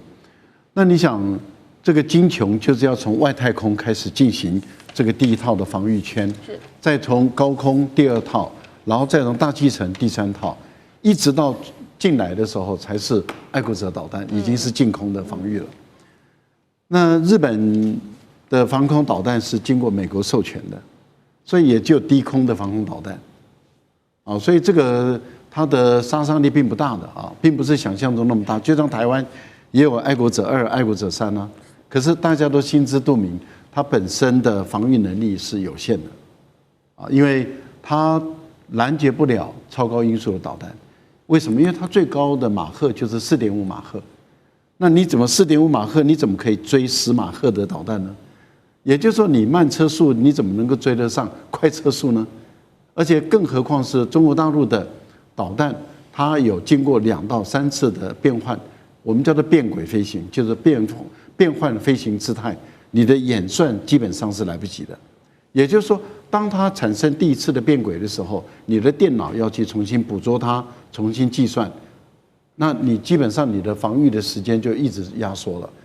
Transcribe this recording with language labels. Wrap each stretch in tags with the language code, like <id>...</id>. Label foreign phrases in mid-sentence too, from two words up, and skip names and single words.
<zh>那你想，這個金瓊就是要從外太空開始進行這個第一套的防禦圈，再從高空第二套，然後再從大氣層第三套，一直到進來的時候才是愛國者導彈，已經是近空的防禦了。那日本的防空導彈是經過美國授權的。所以也就低空的防空導彈，啊，所以這個它的殺傷力並不大的啊，並不是想象中那麼大。就像台灣也有愛國者2、愛國者3啊，可是大家都心知肚明，它本身的防禦能力是有限的，啊，因為它攔截不了超高音速的導彈。為什麼？因為它最高的馬赫就是4.5馬赫，那你怎麼4.5馬赫？你怎麼可以追10馬赫的導彈呢？也就是說，你慢車速你怎麼能夠追得上快車速呢？而且更何況是中國大陸的導彈，它有經過2到3次的變換，我們叫做變軌飛行，就是變換飛行姿態，你的演算基本上是來不及的。也就是說，當它產生第一次的變軌的時候，你的電腦要去重新捕捉它，重新計算，那你基本上你的防禦的時間就一直壓縮了。</zh>